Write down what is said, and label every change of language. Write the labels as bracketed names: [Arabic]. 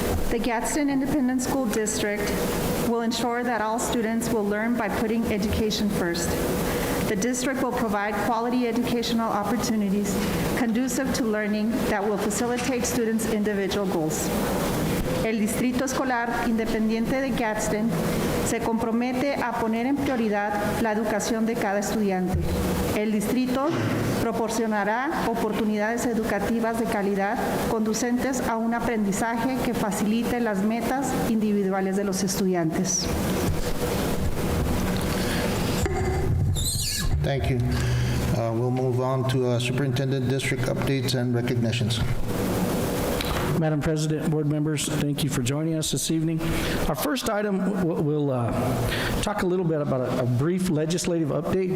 [English] The Gadsden Independent School District will ensure that all students will learn by putting education first. The district will provide quality educational opportunities conducive to learning that will facilitate students' individual goals. [Spanish] El Distrito Escolar Independiente de Gadsden se compromete a poner en prioridad la educación de cada estudiante. El distrito proporcionará oportunidades educativas de calidad conducentes a un aprendizaje que facilite las metas individuales de los estudiantes. [English] Thank you. We'll move on to Superintendent District updates and recognitions. Madam President, board members, thank you for joining us this evening. Our first item, we'll talk a little bit about a brief legislative update.